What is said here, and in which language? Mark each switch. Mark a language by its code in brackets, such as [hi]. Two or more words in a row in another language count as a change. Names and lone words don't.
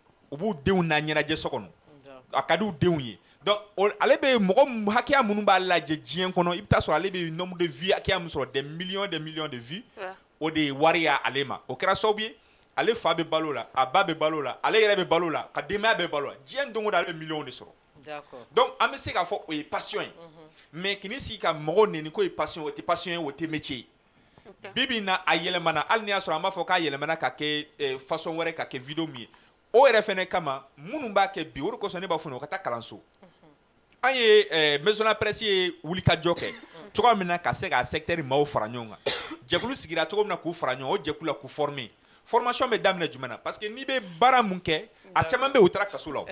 [bm] u b'u denw na ɲɛnajɛ so kɔnɔ a ka di u denw ye donc ale bɛ mɔgɔ hakɛya minnu b'a lajɛ diɲɛ kɔnɔ i bɛ taa sɔrɔ ale bɛ [fr] nombre de vues [bm] hakɛya min sɔrɔ [fr] des millions de vues [bm] o de ye wari y'ale ma o kɛra sababu ye ale fa bɛ balo la a ba bɛ balo la ale yɛrɛ bɛ balo la ka denbaya bɛ balo la diɲɛ don o don ale bɛ [fr] millions de [bm] sɔrɔ donc an bɛ se k'a fɔ o ye passion ye mais k'i sigi ka mɔgɔw nɛni k'o ye passion o tɛ passion ye o tɛ métier ye bi bi in na a yɛlɛmana hali ni y'a sɔrɔ an b'a fɔ k'a yɛlɛmana ka kɛ façon wɛrɛ ka kɛ vidéo min ye o yɛrɛ fɛnɛ kama minnu b'a kɛ bi o de kosɔn ne b'a fɔ u ka taa kalanso an ye maison de la presse ye wulikajɔ kɛ cogoya min na ka se k'a secteur maaw fara ɲɔgɔn kan jɛkulu sigira cogo min na k'u fara ɲɔgɔn o jɛkulu la k'u [fr] former formation [bm] bɛ daminɛ jumɛn na [fr] parce que [bm] n'i bɛ baara mun kɛ a caman bɛ u taara kaso la